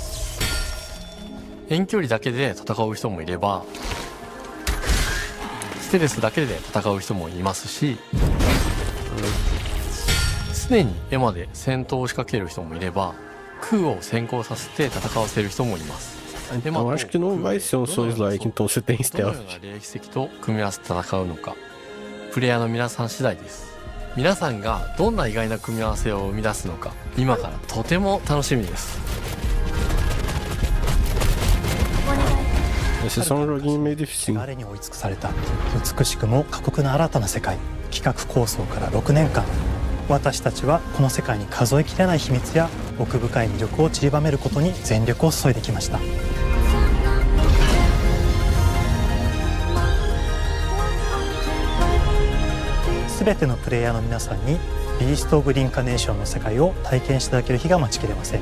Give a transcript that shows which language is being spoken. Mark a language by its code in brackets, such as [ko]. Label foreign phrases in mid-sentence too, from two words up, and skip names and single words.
[ja] 遠距離だけで戦う人もいれば、ステルスだけで戦う人もいますし、常にエマで戦闘を仕掛ける人もいれば、クーを先行させて戦わせる人もいます。 [pt] Eu acho que não vai ser um Souls-like, então você tem [ja] どのよ [pt] stealth. [ja] うな霊筆跡と組み合わせて戦うのか、プレイヤーの皆さん次第です。皆さんがどんな意外な組み合わせを生み出すのか、今からとても楽しみです。 [pt] Esse é só um joguinho meio difícil. [ja] あれに追い尽くされた美しくも過酷な新たな世界。企画構想から6年間、私たちはこの世界に数えきれない秘密や奥深い魅力を散りばめることに全力を注いできました。全てのプレイヤーの皆さんにビースト・オブ・リンカネーションの世界を体験していただける日が待ちきれません。